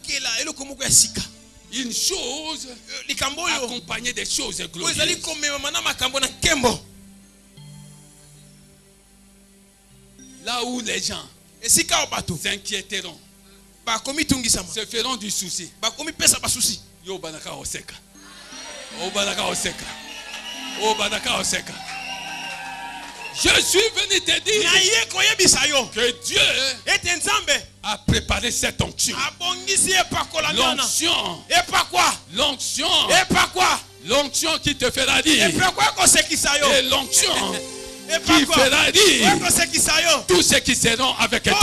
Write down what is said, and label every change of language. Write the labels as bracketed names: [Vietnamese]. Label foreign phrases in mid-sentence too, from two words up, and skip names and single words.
[French] Une chose accompagnée des choses glorieuses. Là où les gens s'inquiéteront, se feront du souci. [Lingala] Yo banaka oseka. O banaka oseka. O banaka oseka. [French] Je suis venu te dire que Dieu a préparé cette onction. L'onction qui te fera rire. Et l'onction qui fera rire tous ceux qui seront avec toi.